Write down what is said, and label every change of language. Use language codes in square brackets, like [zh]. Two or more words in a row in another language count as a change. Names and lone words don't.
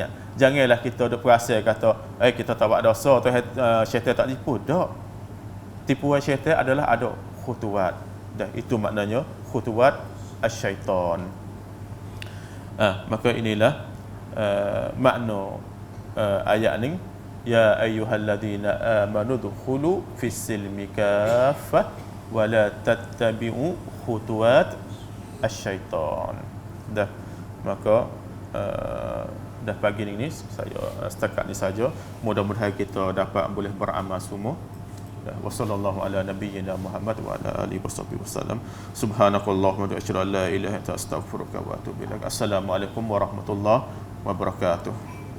[ms] Janganlah kita duk perasa kata kita tak buat dosa tu syaitan tak tipu. Tak. Tipuan syaitan adalah ada khutuwat. Dan itu maknanya [ar] خطوات الشيطان. [ms] Maka inilah makna ayat ni, [ar] يا أيها الذين آمنوا ادخلوا في السلم كافة ولا تتبعوا خطوات الشيطان. [ms] Dah, maka dah pagi ni saya setakat ni saja. Mudah-mudahan kita dapat boleh beramal semua. [ar] وصلى الله على نبينا محمد وعلى آله وسلم. سبحانك اللهم وبحمدك لا إله إلا أنت أستغفرك وأتوب إليك. السلام عليكم ورحمة الله وبركاته.